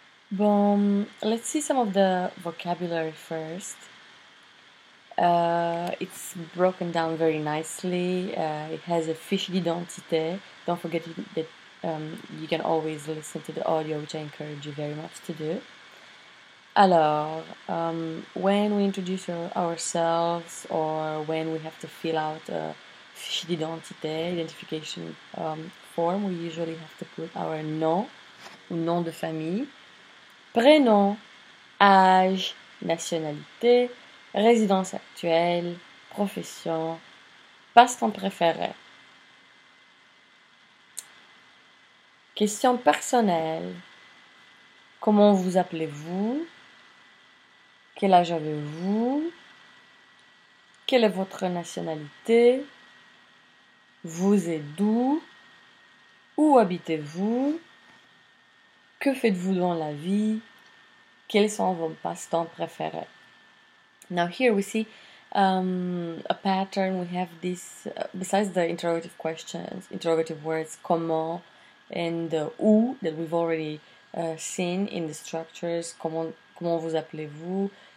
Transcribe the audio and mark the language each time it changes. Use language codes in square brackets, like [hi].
[en] Bon, let's see some of the vocabulary first. It's broken down very nicely. It has a fiche d'identité. Don't forget that you can always listen to the audio, which I encourage you very much to do. Alors, when we introduce ourselves or when we have to fill out a fiche d'identité, identification form, we usually have to put our [fr] nom de famille, prénom, âge, nationalité, résidence actuelle, profession, passe-temps préféré. Question personnelle. Comment vous appelez-vous? Quel âge avez-vous? Quelle est votre nationalité? Vous êtes d'où? Où habitez-vous? Que faites-vous dans la vie? Quels sont vos passe-temps préférés? [en] Now here we see a pattern. We have this, besides the interrogative questions, interrogative words, comment and où that we've already seen in the structures. [fr] Comment vous appelez-vous?